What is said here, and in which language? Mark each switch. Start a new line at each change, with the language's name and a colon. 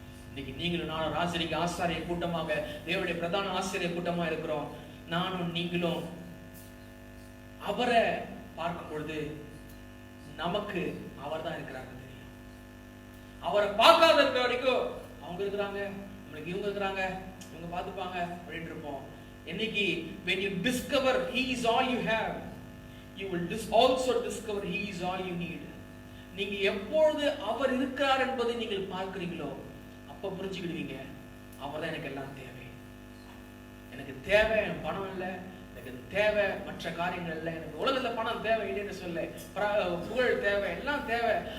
Tamil: இன்னைக்கு நீங்களும் நானும் ராஜரிக ஆசாரிய கூட்டமாக, தேவனுடைய பிரதான ஆசிரிய கூட்டமா இருக்கிறோம். நானும் நீங்களும் அவரை பார்க்கும் பொழுது நமக்கு அவர் தான் இருக்கிறாங்க தெரியும். அவரை பார்க்காத இருக்கிற வரைக்கும் அவங்க இருக்கிறாங்க, நம்மளுக்கு இவங்க இருக்கிறாங்க, இவங்க பார்த்துப்பாங்க அப்படின்னு இருப்போம்.
English: இன்னைக்கு when you discover he is all you have, you will also discover he is all you need.
Tamil: நீங்க எப்பொழுது அவர் இருக்கிறார் என்பதை நீங்கள் பார்க்கிறீங்களோ அப்ப புரிஞ்சுக்கிடுவீங்க, அவர் தான் எனக்கு எல்லாம் தேவை. எனக்கு தேவை பணம் இல்லை, எனக்கு தேவை மற்ற காரியங்கள் இல்லை, எனக்கு உலகத்துல பணம் தேவை இல்லைன்னு சொல்ல, புகழ் தேவை, எல்லாம் தேவை.